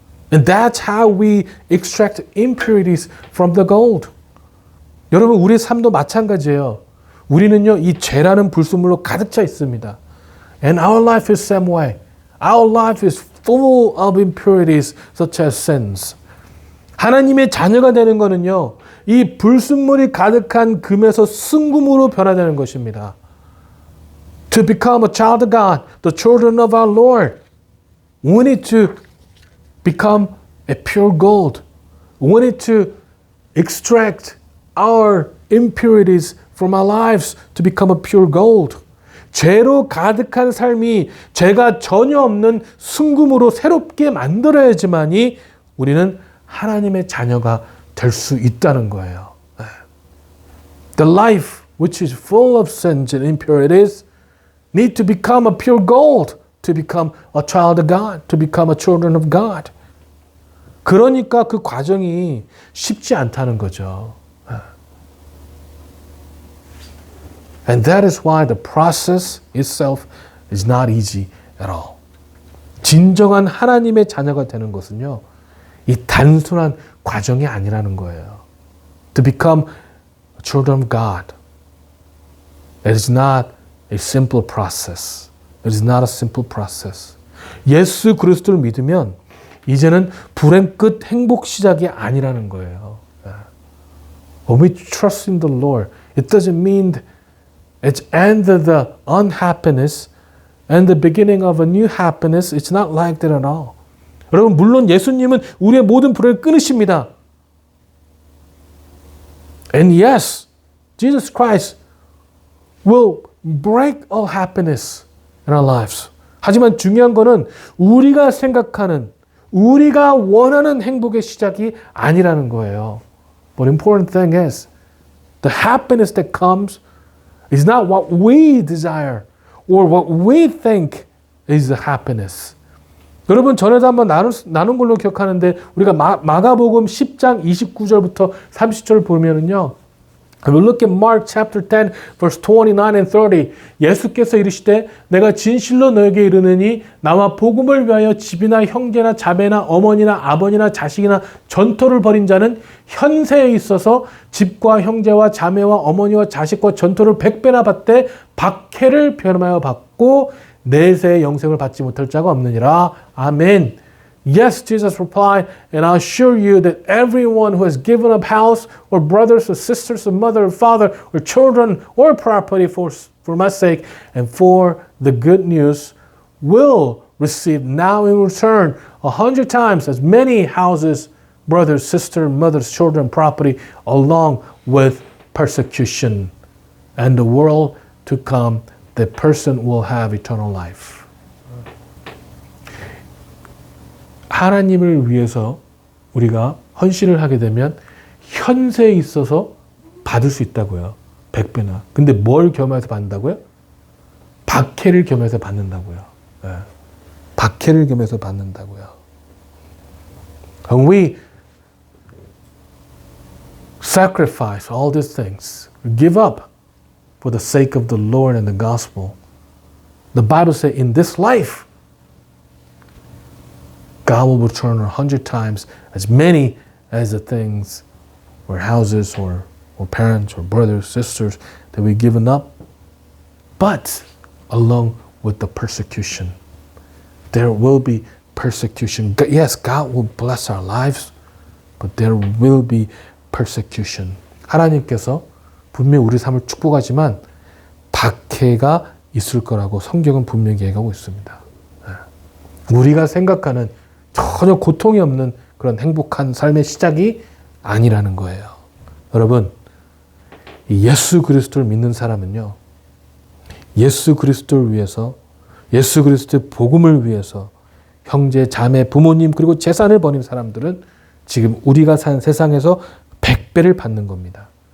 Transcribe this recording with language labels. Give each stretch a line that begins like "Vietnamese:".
English: And that's how we extract impurities from the gold.
Korean: 여러분, 우리 삶도 마찬가지예요. 우리는요, 이 죄라는 불순물로 가득 차 있습니다.
English: And our life is same way. Our life is full of impurities such as sins.
Korean: 하나님의 자녀가 되는 거는요, 이 불순물이 가득한 금에서 순금으로 변화되는 것입니다.
English: To become a child of God, the children of our Lord, we need to become a pure gold. We need to extract our impurities from our lives to become a pure gold.
Korean: 죄로 가득한 삶이 죄가 전혀 없는 순금으로 새롭게 만들어야지만이 우리는 하나님의 자녀가 될 수 있다는 거예요.
English: The life which is full of sins and impurities need to become a pure gold to become a child of God, to become a children of God.
Korean: 그러니까 그 과정이 쉽지 않다는 거죠.
English: And that is why the process itself is not easy at all.
Korean: 진정한 하나님의 자녀가 되는 것은요, 이 단순한 과정이 아니라는 거예요.
English: To become children of God. It is not a simple process. It is not a simple process.
Korean: 예수 그리스도를 믿으면 이제는 불행 끝 행복 시작이 아니라는 거예요.
English: When we trust in the Lord, it doesn't mean it's end of the unhappiness and the beginning of a new happiness. It's not like that at all.
Korean: 여러분, 물론 예수님은 우리의 모든 불행을 끊으십니다.
English: And yes, Jesus Christ will break all happiness in our lives.
Korean: 하지만 중요한 거는 우리가 생각하는, 우리가 원하는 행복의 시작이 아니라는 거예요.
English: But important thing is, the happiness that comes is not what we desire or what we think is the happiness.
Korean: 여러분, 전에도 한번 나눈 걸로 기억하는데 우리가 마가복음 10장 29절부터 30절을 보면은요.
English: We'll look at Mark chapter 10 verse 29 and 30.
Korean: 예수께서 이르시되 내가 진실로 너에게 이르느니 나와 복음을 위하여 집이나 형제나 자매나 어머니나 아버지나 자식이나 전토를 벌인 자는 현세에 있어서 집과 형제와 자매와 어머니와 자식과 전토를 100배나 받되 박해를 변함하여 받고 내세의 영생을 받지 못할 자가 없느니라. 아멘.
English: Yes, Jesus replied, and I assure you that everyone who has given up house or brothers or sisters or mother or father or children or property for my sake and for the good news will receive now in return 100 times as many houses, brothers, sisters, mothers, children, property, along with persecution. And the world to come, the person will have eternal life.
Korean: 하나님을 위해서 우리가 헌신을 하게 되면 현세에 있어서 받을 수 있다고요. 100배나. 근데 뭘 겸해서 받는다고요? 박해를 겸해서 받는다고요. 네. 박해를 겸해서 받는다고요.
English: When we sacrifice all these things, give up for the sake of the Lord and the gospel, the Bible says in this life, God will return 100 times as many as the things or houses or parents or brothers, sisters that we've given up, but along with the persecution. There will be persecution. Yes, God will bless our lives, but there will be persecution.
Korean: 하나님께서 분명히 우리 삶을 축복하지만 박해가 있을 거라고 성경은 분명히 얘기하고 있습니다. 우리가 생각하는 전혀 고통이 없는 그런 행복한 삶의 시작이 아니라는 거예요. 여러분, 예수 그리스도를 믿는 사람은요, 예수 그리스도를 위해서, 예수 그리스도의 복음을 위해서 형제, 자매, 부모님 그리고 재산을 버린 사람들은 지금 우리가 산 세상에서 100배를 받는 겁니다.